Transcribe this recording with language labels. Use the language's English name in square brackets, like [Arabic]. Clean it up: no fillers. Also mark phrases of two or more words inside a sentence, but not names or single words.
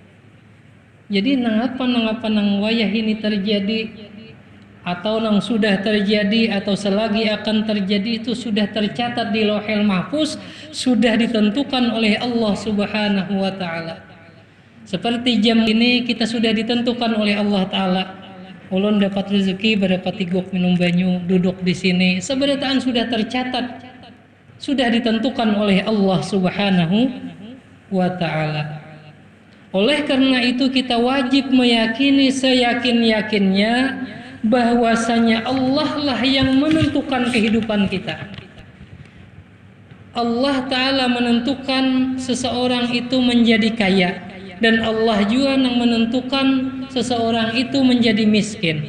[Banjar] Jadi nangapa nang wayah ini terjadi atau yang sudah terjadi atau selagi akan terjadi itu sudah tercatat di Lauhul Mahfuz, sudah ditentukan oleh Allah [Arabic] Subhanahu wa taala. [Indonesian] Seperti jam ini kita sudah ditentukan oleh Allah taala. [Banjar] Ulun dapat rezeki berdapat tiguk minum banyu, duduk di sini. Seberataan sudah tercatat, sudah ditentukan oleh Allah [Arabic] Subhanahu wa taala. [Indonesian] Oleh karena itu kita wajib meyakini seyakin-yakinnya bahwasanya Allah lah yang menentukan kehidupan kita. Allah Ta'ala menentukan seseorang itu menjadi kaya, dan Allah juga yang menentukan seseorang itu menjadi miskin.